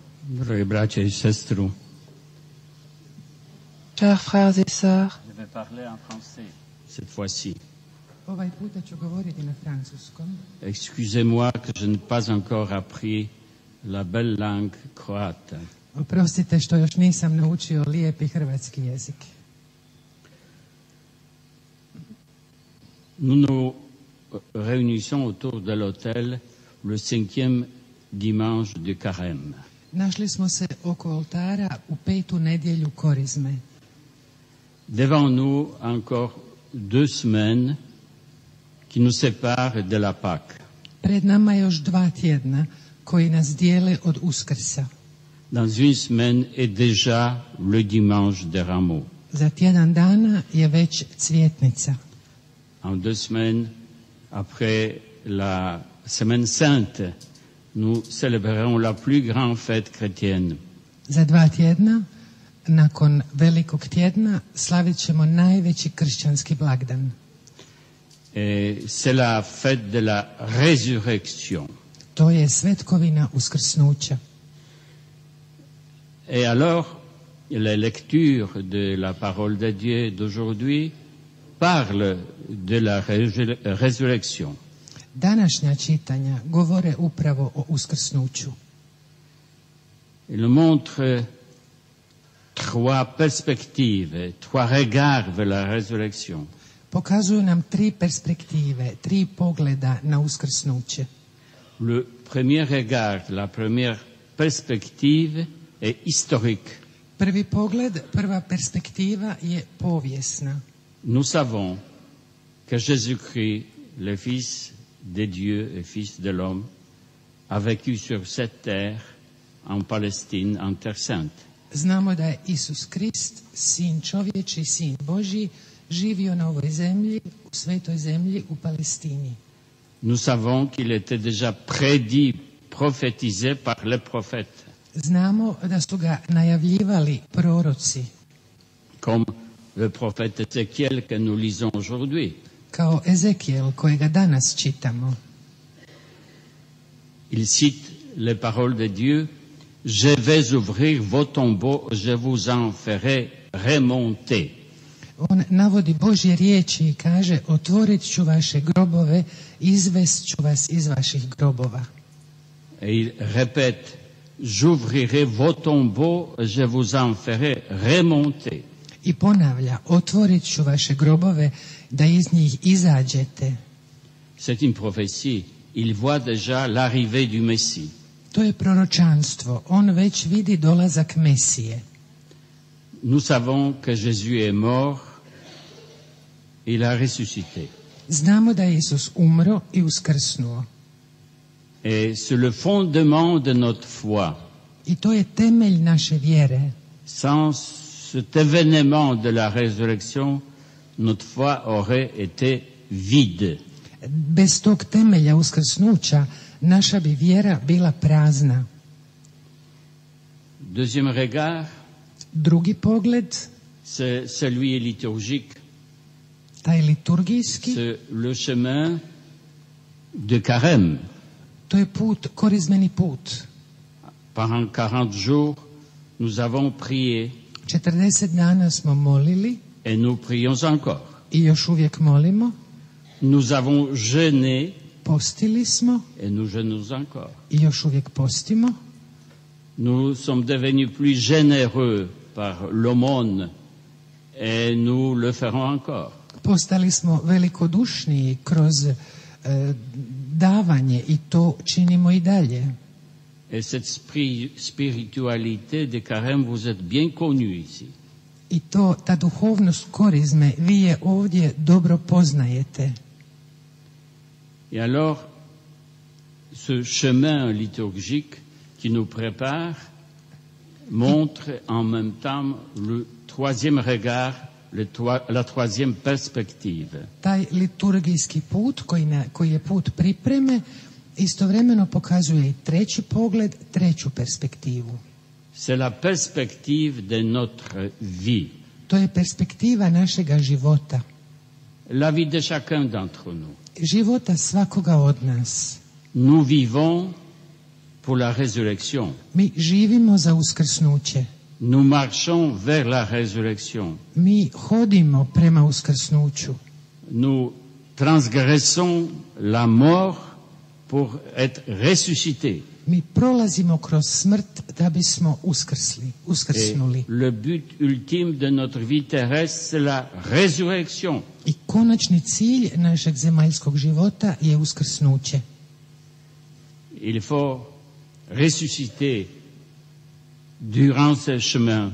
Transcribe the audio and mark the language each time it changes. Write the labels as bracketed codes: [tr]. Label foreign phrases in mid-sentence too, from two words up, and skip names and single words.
[hr] Dragi braća i sestru, [fr] Chers frères et sœurs, je vais parler en français cette fois-ci. [hr] Ovaj puta ću govoriti na francuskom. [fr] Excusez-moi que je n'ai pas encore appris la belle langue croate. [hr] Oprostite što još nisam naučio lijepi hrvatski jezik. [fr] Nous nous réunissons autour de l'autel le 5e dimanche du Carême. [hr] Našli smo se oko oltara u 5. nedjelju Korizme. [fr] Devant nous encore 2 semaines qui nous séparent de la Pâque. [hr] Pred nama je još 2 tjedna koji nas dijele od Uskrsa. [fr] Dans une semaine est déjà le dimanche de Rameaux. [hr] Za tjedan dana je već Cvjetnica. [fr] En 2 semaines, après la Semaine Sainte, nous célébrerons la plus grande fête chrétienne. [hr] Za 2 tjedna, nakon velikog tjedna, slavit ćemo najveći kršćanski blagdan. [fr] Et c'est la fête de la résurrection. [hr] To je svetkovina uskrsnuća. [fr] Et alors, la lecture de la parole de Dieu d'aujourd'hui parle de la résurrection. [hr] Današnja čitanja govore upravo o uskrsnuću. [fr] Il montre 3 perspectives, 3 regards vers la résurrection. [hr] Pokazuju nam 3 perspektive, 3 pogleda na uskrsnuće. [fr] Le premier regard, la première perspective est historique. [hr] Prvi pogled, prva perspektiva je povijesna. [fr] Nous savons que Jésus-Christ, le Fils de Dieu et Fils de l'homme, a vécu sur cette terre, en Palestine, en Terre Sainte. [hr] Znamo da je Isus Krist, sin čovječi, sin Božji, živio na ovoj zemlji, u svetoj zemlji, u Palestini. [fr] Nous savons qu'il était déjà prédit, prophétisé par les prophètes. [hr] Znamo da su ga najavljivali proroci, [fr] Comme le prophète Ézéchiel que nous lisons aujourd'hui. [hr] kao Ezekijel kojega danas čitamo. [fr] Il cite les paroles de Dieu. Je vais ouvrir vos tombeaux, je vous en ferai remonter. [hr] On navodi Božje riječi i kaže: otvorit ću vaše grobove, izvest ću vas iz vaših grobova. [fr] Et il répète, j'ouvrirai vos tombeaux, je vous en ferai remonter. [hr] I ponavlja: otvorit ću vaše grobove, da iz njih izađete. [fr] C'est une prophétie. Il voit déjà l'arrivée du Messie. [hr] To je proročanstvo. On već vidi dolazak Mesije. [fr] Nous savons que Jésus est mort, il a ressuscité. [hr] Znamo da je Isus umro i uskrsnuo. [fr] Et c'est le fondement de notre foi. [hr] I to je temelj naše vjere. [fr] Sans cet événement de la résurrection, notre foi aurait été vide. [hr] Bez tog temelja uskrsnuća naša bi vjera bila prazna. [fr] Deuxième regard, [hr] Drugi pogled, [fr] c'est celui liturgique, [hr] taj liturgijski, [fr] c'est le chemin de Carême. [hr] to je put, korizmeni put. [fr] Pendant 40 jours, nous avons prié [hr] 40 dana smo molili [fr] et nous prions encore. [hr] i još uvijek molimo. [fr] Nous avons jeûné [hr] Postili smo [fr] et nous jeûnons encore. [hr] i još uvijek postimo. [fr] Nous sommes devenus plus généreux par l'aumône et nous le ferons encore. [hr] Postali smo velikodušniji kroz davanje i to činimo i dalje. [fr] Et cette spiritualité de Carême, vous êtes bien connue ici. [hr] I to, ta duhovnost korizme, vi je ovdje dobro poznajete. [fr] Et alors, ce chemin liturgique qui nous prépare montre en même temps le 3e regard, la 3e perspective. [hr] Taj liturgijski put koji je put pripreme istovremeno pokazuje i treći pogled, treću perspektivu. [fr] C'est la perspective de notre vie. [hr] To je perspektiva našega života. [fr] La vie de chacun d'entre nous. [hr] Života svakoga od nas. [fr] Nous vivons pour la résurrection. [hr] Mi živimo za uskrsnuće. [fr] Nous marchons vers la résurrection. [hr] Mi hodimo prema uskrsnuću. [fr] Nous transgressons la mort pour être ressuscités. [hr] Mi prolazimo kroz smrt da bismo [fr] Et [hr] uskrsnuli. [fr] le but ultime de notre vie terrestre, c'est la résurrection. [hr] I konačni cilj našeg zemaljskog života je uskrsnuće. [fr] Il faut ressusciter durant ce chemin,